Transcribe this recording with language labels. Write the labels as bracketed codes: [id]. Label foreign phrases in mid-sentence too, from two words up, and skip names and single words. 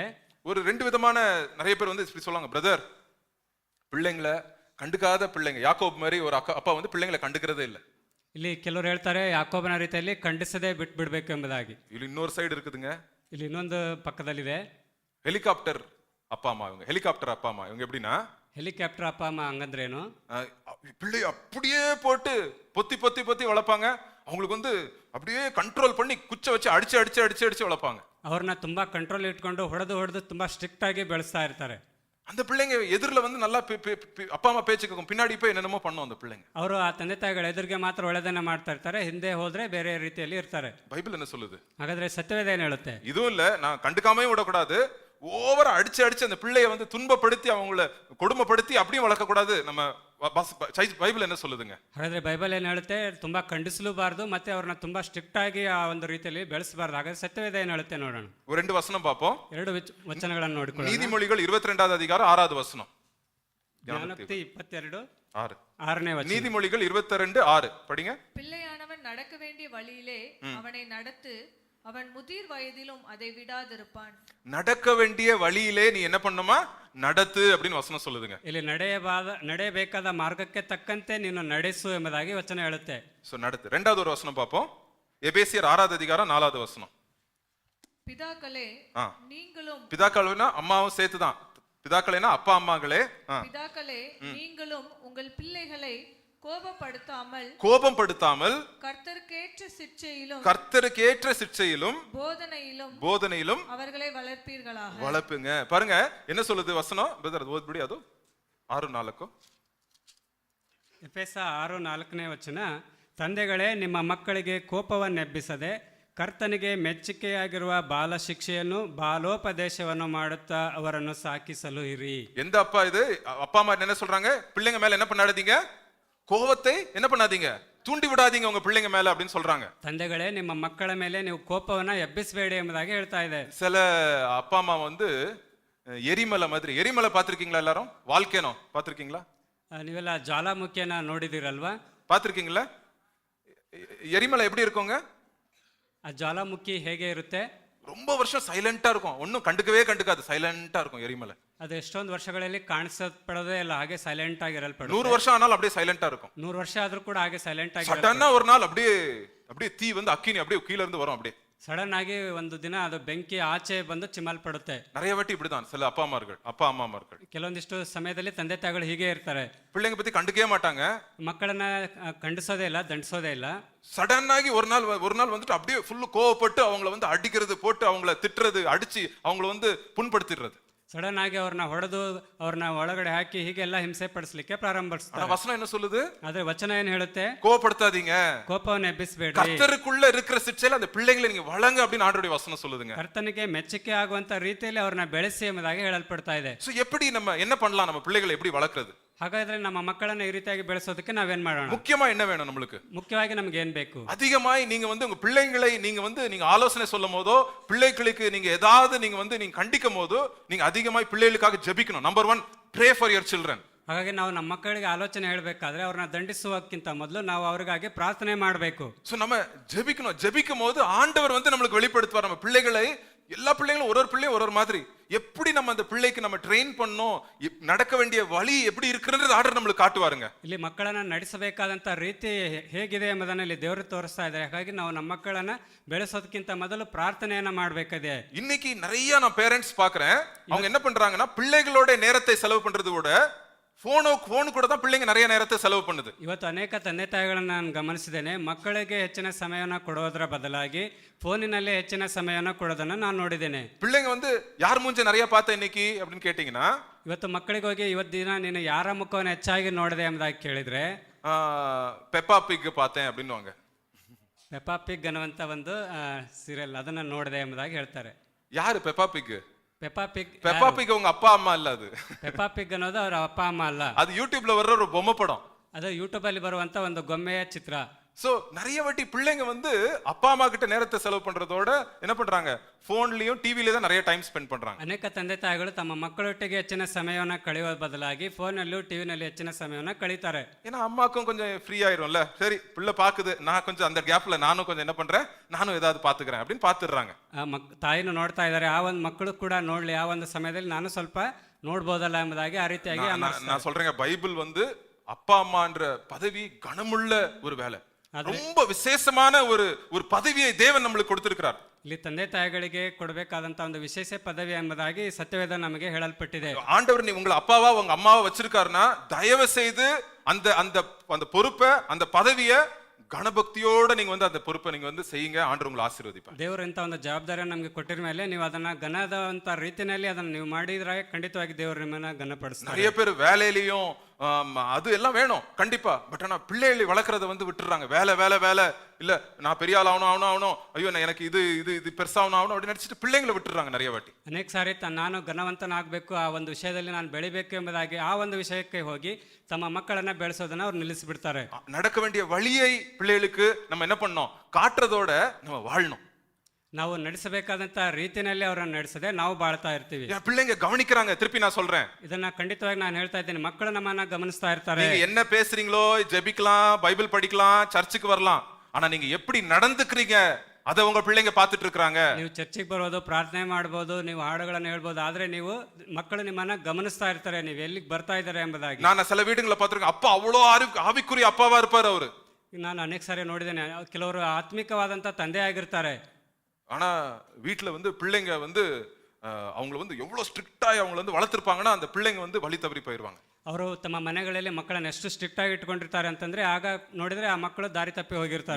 [ta] ஒரு ரெண்டு விதமான நிறைய பேர் வந்து இப்படி சொல்லுவாங்க, பிரதர் பிள்ளைங்களை கண்டுக்காத பிள்ளைங்க, யாக்கோப் மாதிரி ஒரு அப்பா வந்து பிள்ளைங்களை கண்டுக்கிறதே இல்லை. [kn] ಇಲ್ಲಿ ಕೆಲವರು ಹೇಳ್ತಾರೆ ಯಾಕೋಬನ ರೀತಿಯಲ್ಲಿ ಖಂಡಿಸದೆ ಬಿಟ್ಬಿಡ್ಬೇಕು ಎಂಬುದಾಗಿ. [ta] ಇಲ್ಲಿ இன்னொரு சைடு இருக்குதுங்க, [kn] ಇಲ್ಲಿ ಇನ್ನೊಂದು ಪಕ್ಕದಲ್ಲಿದೆ [ta] ஹெலிகாப்டர் அப்பா அம்மா. இவங்க ஹெலிகாப்டர் அப்பா அம்மா. இவங்க எப்படின்னா [kn] ಹೆಲಿಕಾಪ್ಟರ್ ಅಪ್ಪ ಅಮ್ಮ ಹಂಗಂದ್ರೇನು? [ta] பிள்ளை அப்படியே போட்டு பொத்தி பொத்தி பொத்தி வளர்ப்பாங்க. அவங்களுக்கு வந்து அப்படியே கண்ட்ரோல் பண்ணி குச்சை வச்சு அடிச்சு அடிச்சு அடிச்சு அடிச்சு வளர்ப்பாங்க. [kn] ಅವ್ರನ್ನ ತುಂಬಾ ಕಂಟ್ರೋಲ್ ಇಟ್ಕೊಂಡು ಹೊಡೆದು ತುಂಬಾ ಸ್ಟ್ರಿಕ್ಟ್ ಆಗಿ ಬೆಳೆಸ್ತಾ ಇರ್ತಾರೆ. [ta] அந்த பிள்ளைங்க எதிரில் வந்து நல்லா அப்பா அம்மா பேச்சு கேட்கும், பின்னாடி போய் என்னென்னமோ பண்ணும் அந்த பிள்ளைங்க. [kn] ಅವರು ಆ ತಂದೆ ತಾಯಿಗಳ ಎದುರಿಗೆ ಮಾತ್ರ ಒಳ್ಳೆದನ್ನ ಮಾಡ್ತಾ ಇರ್ತಾರೆ, ಹಿಂದೆ ಹೋದ್ರೆ ಬೇರೆ ರೀತಿಯಲ್ಲಿ ಇರ್ತಾರೆ. [ta] பைபிள் என்ன சொல்லுது? [kn] ಹಾಗಾದ್ರೆ ಸತ್ಯವೇದ ಏನ್ ಹೇಳುತ್ತೆ? [ta] இதுவும் இல்ல, நான் கண்டுக்காமே விடக்கூடாது, ஓவரா அடிச்சு அடிச்சு அந்த பிள்ளைய வந்து துன்பப்படுத்தி அவங்கள கொடுமைப்படுத்தி அப்படியும் வளர்க்க கூடாது. நம்ம பைபிள் என்ன சொல்லுதுங்க? [kn] ಹಾಗಾದ್ರೆ ಬೈಬಲ್ ಏನ್ ಹೇಳುತ್ತೆ? ತುಂಬಾ ಖಂಡಿಸಲೂಬಾರ್ದು, ಮತ್ತೆ ಅವ್ರನ್ನ ತುಂಬಾ ಸ್ಟ್ರಿಕ್ಟ್ ಆಗಿ ಆ ಒಂದು ರೀತಿಯಲ್ಲಿ ಬೆಳೆಸಬಾರ್ದು. ಹಾಗಾದ್ರೆ ಸತ್ಯವೇದ ಏನ್ ಹೇಳುತ್ತೆ ನೋಡೋಣ. [ta] ஒரு ரெண்டு வசனம் பார்ப்போம். [kn] ಎರಡು ವಚನಗಳನ್ನು ನೋಡಿಕೊಳ್ಳೋಣ. [ta] நீதிமொழிகள் 22வது அதிகாரம் 6வது வசனம். [kn] ಜ್ಞಾನೋಕ್ತಿ 22 6. 6ನೇ ವಚನ. [ta] நீதிமொழிகள் 22:6 படிங்க. பிள்ளையானவன் நடக்க வேண்டிய வழியிலே அவனை நடத்து, அவன் முதிர் வயதிலும் அதை விடாதிருப்பான். நடக்க வேண்டிய வழியிலே நீ என்ன பண்ணுமா? நடத்து அப்படின்னு வசனம் சொல்லுதுங்க. ಇಲ್ಲಿ ನಡೆಯಬೇಕಾದ ಮಾರ್ಗಕ್ಕೆ ತಕ್ಕಂತೆ ನೀನು ನಡೆಸು ಎಂಬುದಾಗಿ ವಚನ ಹೇಳುತ್ತೆ. சோ நடத்து. ரெண்டாவது ஒரு வசனம் பார்ப்போம். எபேசியர் 6வது அதிகாரம் 4வது வசனம். பிதாக்களே நீங்களும், பிதாக்கள்னா அம்மாவும் சேர்த்துதான், பிதாக்களைனா அப்பா அம்மாங்களே, பிதாக்களே நீங்களும் உங்கள் பிள்ளைகளை கோபப்படுத்தாமல் கர்த்தருக்கேற்ற சிட்சையிலும் போதனையிலும் அவர்களை வளர்ப்பீர்களாக. வளர்ப்புங்க. பாருங்க என்ன சொல்லுது வசனம் பிரதர், [kn] ಓದ್ಬಿಡಿ ಅದು 6:4. ಎಫೆಸ 6:4ನೇ ವಚನ. ತಂದೆಗಳೇ, ನಿಮ್ಮ ಮಕ್ಕಳಿಗೆ ಕೋಪವನ್ನೆಬ್ಬಿಸದೆ ಕರ್ತನಿಗೆ ಮೆಚ್ಚುಗೆಯಾಗಿರುವ ಬಾಲ ಶಿಕ್ಷೆಯನ್ನು ಬಾಲೋಪದೇಶವನ್ನು ಮಾಡುತ್ತಾ ಅವರನ್ನು ಸಾಕಿಸಲು ಇರಿ. [ta] எந்த அப்பா இது? அப்பா அம்மா என்ன சொல்றாங்க? பிள்ளைங்க மேல என்ன பண்ணாதீங்க, கோபத்தை என்ன பண்ணாதீங்க, தூண்டி விடாதீங்க உங்க பிள்ளைங்க மேல அப்படின்னு சொல்றாங்க. [kn] ತಂದೆಗಳೇ, ನಿಮ್ಮ ಮಕ್ಕಳ ಮೇಲೆ ನೀವು ಕೋಪವನ್ನ ಎಬ್ಬಿಸಬೇಡಿ ಎಂಬುದಾಗಿ ಹೇಳ್ತಾ ಇದೆ. [ta] சில அப்பா அம்மா வந்து எரிமலை மாதிரி, எரிமலை பார்த்திருக்கீங்களா எல்லாரும்? வால்கேனோ பார்த்திருக்கீங்களா? [kn] ನೀವೆಲ್ಲ ಜ್ವಾಲಾಮುಖಿಯನ್ನ ನೋಡಿದಿರಲ್ವಾ? [ta] பார்த்திருக்கீங்களா? எரிமலை எப்படி இருக்குங்க? [kn] ಆ ಜ್ವಾಲಾಮುಖಿ ಹೇಗೆ ಇರುತ್ತೆ? [ta] ரொம்ப வருஷம் சைலண்டா இருக்கும், ஒன்னும் கண்டுக்காது, சைலண்டா இருக்கும் எரிமலை. [kn] ಅದು ಎಷ್ಟೊಂದು ವರ್ಷಗಳಲ್ಲಿ ಕಾಣಿಸಪಡೋದೇ ಇಲ್ಲ, ಹಾಗೆ ಸೈಲೆಂಟ್ ಆಗಿ ಇರಲ್ಪಡುತ್ತೆ. [ta] 100 வருஷம் ஆனாலும் அப்படியே சைலண்டா இருக்கும். [kn] 100 ವರ್ಷ ಆದ್ರೂ ಕೂಡ ಹಾಗೆ ಸೈಲೆಂಟ್ ಆಗಿ. [ta] சடனா ஒரு நாள் அப்படியே தீ வந்து அக்கினி அப்படியே கீழ இருந்து வரும். அப்படியே [kn] ಸಡನ್ ಆಗಿ ಒಂದು ದಿನ ಅದು ಬೆಂಕಿ ಆಚೆ ಬಂದು ಚಿಮ್ಮಲ್ಪಡುತ್ತೆ. [ta] நிறைய வாட்டி இப்படிதான் சில அப்பா அம்மாமார்கள். [kn] ಕೆಲವೊಂದಿಷ್ಟು ಸಮಯದಲ್ಲಿ ತಂದೆ ತಾಯಿಗಳು ಹೀಗೆ ಇರ್ತಾರೆ, [ta] பிள்ளைங்க பத்தி கண்டுக்கவே மாட்டாங்க, [kn] ಮಕ್ಕಳನ್ನ ಖಂಡಿಸೋದೇ ಇಲ್ಲ, ದಂಡಿಸೋದೇ ಇಲ್ಲ. [ta] சடன் ஆகி ஒரு நாள் வந்துட்டு அப்படியே ஃபுல்லு கோவப்பட்டு அவங்கள வந்து அடிக்கிறது, போட்டு அவங்கள திட்டுறது, அடிச்சு அவங்கள வந்து புண்படுத்திடுறது. [kn] ಸಡನ್ ಆಗಿ ಅವ್ರನ್ನ ಹೊಡೆದು ಅವ್ರನ್ನ ಒಳಗಡೆ ಹಾಕಿ ಹೀಗೆಲ್ಲ ಹಿಂಸೆ ಪಡಿಸ್ಲಿಕ್ಕೆ ಪ್ರಾರಂಭಿಸ್ತಾರೆ. [ta] வசனம் என்ன சொல்லுது? [kn] ಆದ್ರೆ ವಚನ ಏನ್ ಹೇಳುತ್ತೆ? [ta] கோவப்படுத்தாதீங்க, [kn] ಕೋಪವನ್ನು ಎಬ್ಬಿಸಬೇಡಿ, [ta] கர்த்தருக்குள்ள இருக்கிற சிட்சையில அந்த பிள்ளைகளை நீங்க வளங்க அப்படின்னு ஆண்டவருடைய வசனம் சொல்லுதுங்க. [kn] ಕರ್ತನಿಗೆ ಮೆಚ್ಚುಗೆ ಆಗುವಂತ ರೀತಿಯಲ್ಲಿ ಅವ್ರನ್ನ ಬೆಳೆಸಿ ಎಂಬುದಾಗಿ ಹೇಳಲ್ಪಡ್ತಾ ಇದೆ. [ta] சோ எப்படி நம்ம என்ன பண்ணலாம், நம்ம பிள்ளைகளை எப்படி வளர்க்கிறது? [kn] ಹಾಗಾದ್ರೆ ನಮ್ಮ ಮಕ್ಕಳನ್ನ ಈ ರೀತಿಯಾಗಿ ಬೆಳೆಸೋದಕ್ಕೆ ನಾವೇನ್ ಮಾಡೋಣ? [ta] முக்கியமா என்ன வேணும் நம்மளுக்கு? [kn] ಮುಖ್ಯವಾಗಿ ನಮ್ಗೆ ಏನ್ ಬೇಕು? [ta] அதிகமாய் நீங்க வந்து உங்க பிள்ளைகளை நீங்க ஆலோசனை சொல்லும் போதோ, பிள்ளைகளுக்கு நீங்க ஏதாவது நீங்க கண்டிக்கும் போதோ, நீங்க அதிகமாய் பிள்ளைகளுக்காக ஜெபிக்கணும். நம்பர் 1, [en] pray for your children. [kn] ಹಾಗಾಗಿ ನಾವು ನಮ್ಮ ಮಕ್ಕಳಿಗೆ ಆಲೋಚನೆ ಹೇಳಬೇಕಾದ್ರೆ ಅವ್ರನ್ನ ದಂಡಿಸುವಕ್ಕಿಂತ ಮೊದಲು ನಾವು ಅವ್ರಿಗಾಗಿ ಪ್ರಾರ್ಥನೆ ಮಾಡಬೇಕು. [ta] சோ நம்ம ஜெபிக்கணும். ஜெபிக்கும் போது ஆண்டவர் வந்து நம்மளுக்கு வெளிப்படுத்துவார். நம்ம பிள்ளைகளை, எல்லா பிள்ளைகளும் ஒரு பிள்ளை ஒரு மாதிரி, எப்படி நம்ம அந்த பிள்ளைக்கு நம்ம ட்ரெயின் பண்ணோம், நடக்க வேண்டிய வழி எப்படி இருக்குன்றது ஆண்டவர் நம்மளுக்கு காட்டுவாருங்க. [kn] ಇಲ್ಲಿ ಮಕ್ಕಳನ್ನ ನಡೆಸಬೇಕಾದಂತ ರೀತಿ ಹೇಗಿದೆ ಎಂಬುದನ್ನ ಇಲ್ಲಿ ದೇವರು ತೋರಿಸ್ತಾ ಇದ್ದಾರೆ. ಹಾಗಾಗಿ ನಾವು ನಮ್ಮ ಮಕ್ಕಳನ್ನ ಬೆಳೆಸೋದಕ್ಕಿಂತ ಮೊದಲು ಪ್ರಾರ್ಥನೆಯನ್ನ ಮಾಡಬೇಕಿದೆ. [ta] இன்னைக்கு நிறைய நான் பேரண்ட்ஸ் பாக்குறேன், அவங்க என்ன பண்றாங்கன்னா பிள்ளைகளோட நேரத்தை செலவு பண்றது கூட ஃபோனு கூட தான் பிள்ளைங்க நிறைய நேரத்தை செலவு பண்ணுது. [kn] ಇವತ್ತು ಅನೇಕ ತಂದೆ ತಾಯಿಗಳನ್ನು ನಾನು ಗಮನಿಸಿದ್ದೇನೆ. ಮಕ್ಕಳಿಗೆ ಹೆಚ್ಚಿನ ಸಮಯವನ್ನು ಕೊಡೋದರ ಬದಲಾಗಿ ಫೋನಿನಲ್ಲಿ ಹೆಚ್ಚಿನ ಸಮಯವನ್ನು ಕೊಡೋದನ್ನು ನಾನು ನೋಡಿದ್ದೇನೆ. [ta] பிள்ளைங்க வந்து யார் மூஞ்ச நிறைய பார்த்த இன்னைக்கு அப்படின்னு கேட்டீங்கன்னா, [kn] ಇವತ್ತು ಮಕ್ಕಳಿಗೆ ಹೋಗಿ ಇವತ್ತು ದಿನ ನೀನು ಯಾರ ಮುಖವನ್ನು ಹೆಚ್ಚಾಗಿ ನೋಡಿದೆ ಎಂಬುದಾಗಿ ಕೇಳಿದ್ರೆ [ta] பெப்பா பிக் பார்த்தேன் அப்படின்னுவாங்க. [kn] ಪೆಪ್ಪಾ ಪಿಗ್ ಅನ್ನುವಂಥ ಒಂದು ಸೀರಿಯಲ್ ಅದನ್ನು ನೋಡಿದೆ ಎಂಬುದಾಗಿ ಹೇಳ್ತಾರೆ. [ta] யாரு பெப்பா பிக்? [kn] ಪೆಪ್ಪಾ ಪಿಗ್ [ta] பெப்பா பிக் உங்க அப்பா அம்மா இல்ல அது. [kn] ಪೆಪ್ಪಾ ಪಿಗ್ ಅನ್ನೋದು ಅವ್ರ ಅಪ್ಪ ಅಮ್ಮ ಅಲ್ಲ, [ta] அது யூடியூப்ல வர்ற ஒரு பொம்மை படம். [kn] ಅದು ಯೂಟ್ಯೂಬಲ್ಲಿ ಬರುವಂಥ ಒಂದು ಗೊಂಬೆಯ ಚಿತ್ರ. [ta] சோ நிறைய வாட்டி பிள்ளைங்க வந்து அப்பா அம்மா கிட்ட நேரத்தை செலவு பண்றதோட என்ன பண்றாங்க, போன்லயும் டிவிலயும் தான் நிறைய [en] time spend [ta] பண்றாங்க. [kn] ಅನೇಕ ತಂದೆ ತಾಯಿಗಳು ತಮ್ಮ ಮಕ್ಕಳೊಟ್ಟಿಗೆ ಹೆಚ್ಚಿನ ಸಮಯವನ್ನು ಕಳೆಯುವ ಬದಲಾಗಿ ಫೋನಲ್ಲೂ ಟಿವಿನಲ್ಲಿ ಹೆಚ್ಚಿನ ಸಮಯವನ್ನು ಕಳೀತಾರೆ. [ta] ஏன்னா அம்மாக்கும் கொஞ்சம் ஃப்ரீ ஆயிரும்ல, சரி பிள்ளை பாக்குது, நான் கொஞ்சம் அந்த கேப்ல நானும் கொஞ்சம் என்ன பண்றேன், நானும் ஏதாவது பாத்துக்கிறேன் அப்படின்னு பாத்துடுறாங்க. [kn] ತಾಯಿನೂ ನೋಡ್ತಾ ಇದ್ದಾರೆ, ಆ ಒಂದು ಮಕ್ಕಳು ಕೂಡ ನೋಡ್ಲಿ, ಆ ಒಂದು ಸಮಯದಲ್ಲಿ ನಾನು ಸ್ವಲ್ಪ ನೋಡ್ಬೋದಲ್ಲ ಎಂಬುದಾಗಿ ಆ ರೀತಿಯಾಗಿ [ta] நான் சொல்றேங்க, பைபிள் வந்து அப்பா அம்மான்ற பதவி கனமுள்ள ஒரு வேலை, ரொம்ப விசேஷமான ஒரு பதவியை தேவன் நம்மளுக்கு கொடுத்திருக்கிறார். [kn] ಇಲ್ಲಿ ತಂದೆ ತಾಯಿಗಳಿಗೆ ಕೊಡಬೇಕಾದಂತ ಒಂದು ವಿಶೇಷ ಪದವಿ ಎಂಬುದಾಗಿ ಸತ್ಯವೇದ ನಮಗೆ ಹೇಳಲ್ಪಟ್ಟಿದೆ. [ta] ஆண்டவர் நீ உங்களை அப்பாவா உங்க அம்மாவா வச்சிருக்காருன்னா தயவு செய்து அந்த அந்த அந்த பொறுப்பை, அந்த பதவியை ಗಣಭಕ್ತಿಯೋட நீங்க வந்து அந்த பொறுப்பை நீங்க வந்து செய்யுங்க, ஆண்டவர் உங்களை ஆசீர்வதிப்பார். [kn] ದೇವರು ಇಂಥ ಒಂದು ಜವಾಬ್ದಾರಿಯನ್ನು ನಮಗೆ ಕೊಟ್ಟಿರ ಮೇಲೆ ನೀವು ಅದನ್ನ ಘನದಂತ ರೀತಿಯಲ್ಲಿ ಅದನ್ನ ನೀವು ಮಾಡಿದ್ರೆ ಖಂಡಿತವಾಗಿ ದೇವರು ನಿಮ್ಮನ್ನ ಘನಪಡಿಸ್ತಾರೆ. [ta] நிறைய பேர் வேலையிலையும் அது எல்லாம் வேணும் கண்டிப்பா, பட் ஆனா பிள்ளைகளை வளர்க்கறத வந்து விட்டுறாங்க. வேலை வேலை வேலை இல்ல, நான் பெரிய ஆள் ஆகணும், ஐயோ எனக்கு இது பெருசாகணும் அப்படின்னு நினைச்சிட்டு பிள்ளைங்களை விட்டுறாங்க நிறைய வாட்டி. [kn] ಅನೇಕ ಸಾರಿ ನಾನು ಘನವಂತನಾಗಬೇಕು, ಆ ಒಂದು ವಿಷಯದಲ್ಲಿ ನಾನು ಬೆಳಿಬೇಕು ಎಂಬುದಾಗಿ ಆ ಒಂದು ವಿಷಯಕ್ಕೆ ಹೋಗಿ ತಮ್ಮ ಮಕ್ಕಳನ್ನ ಬೆಳೆಸೋದನ್ನ ಅವ್ರು ನಿಲ್ಲಿಸಿಬಿಡ್ತಾರೆ. [ta] நடக்க வேண்டிய வழியை பிள்ளைகளுக்கு நம்ம என்ன பண்ணோம், காட்டுறதோட நம்ம வாழணும். [kn] ನಾವು ನಡೆಸಬೇಕಾದಂತ ರೀತಿಯಲ್ಲಿ ಅವರನ್ನು ನಡೆಸದೆ ನಾವು ಬಾಳ್ತಾ ಇರ್ತೀವಿ. [ta] பிள்ளைங்க கவனிக்கிறாங்க, திருப்பி நான் சொல்றேன், [kn] ಇದನ್ನ ಖಂಡಿತವಾಗಿ ನಾನು ಹೇಳ್ತಾ ಇದ್ದೀನಿ, ಮಕ್ಕಳು ನಮ್ಮನ್ನ ಗಮನಿಸ್ತಾ ಇರ್ತಾರೆ. [ta] நீங்க என்ன பேசுறீங்களோ, ஜெபிக்கலாம், பைபிள் படிக்கலாம், சர்ச்சுக்கு வரலாம், ஆனா நீங்க எப்படி நடந்துக்கிறீங்க அத உங்க பிள்ளைங்க பார்த்துட்டு இருக்காங்க. [kn] ನೀವು ಚರ್ಚಿಗೆ ಬರೋದು, ಪ್ರಾರ್ಥನೆ ಮಾಡಬಹುದು, ನೀವು ಹಾಡುಗಳನ್ನು ಹೇಳ್ಬೋದು, ಆದ್ರೆ ನೀವು ಮಕ್ಕಳು ನಿಮ್ಮನ್ನ ಗಮನಿಸ್ತಾ ಇರ್ತಾರೆ, ನೀವು ಎಲ್ಲಿಗೆ ಬರ್ತಾ ಇದ್ದಾರೆ ಎಂಬುದಾಗಿ. [ta] நான் சில வீடுகளை பார்த்திருக்கேன், அப்பா அவ்வளோ ஆவிக்குரிய அப்பாவா இருப்பாரு அவரு. [kn] ನಾನು ಅನೇಕ ಸಾರಿ ನೋಡಿದ್ದೇನೆ, ಕೆಲವರು ಆತ್ಮಿಕವಾದಂತ ತಂದೆ ಆಗಿರ್ತಾರೆ, [ta] ஆனா வீட்டுல வந்து பிள்ளைங்க வந்து அவங்கள வந்து எவ்வளவு ஸ்ட்ரிக்டா அவங்கள வந்து வளர்த்திருப்பாங்கன்னா அந்த பிள்ளைங்க வந்து வழி தவறி போயிருவாங்க. [kn] ಅವರು ತಮ್ಮ ಮನೆಗಳಲ್ಲಿ ಮಕ್ಕಳನ್ನ ಎಷ್ಟು ಸ್ಟ್ರಿಕ್ಟ್ ಆಗಿ ಇಟ್ಕೊಂಡಿರ್ತಾರೆ ಅಂತಂದ್ರೆ ಆಗ ನೋಡಿದ್ರೆ ಆ ಮಕ್ಕಳು ದಾರಿ ತಪ್ಪಿ ಹೋಗಿರ್ತಾರೆ.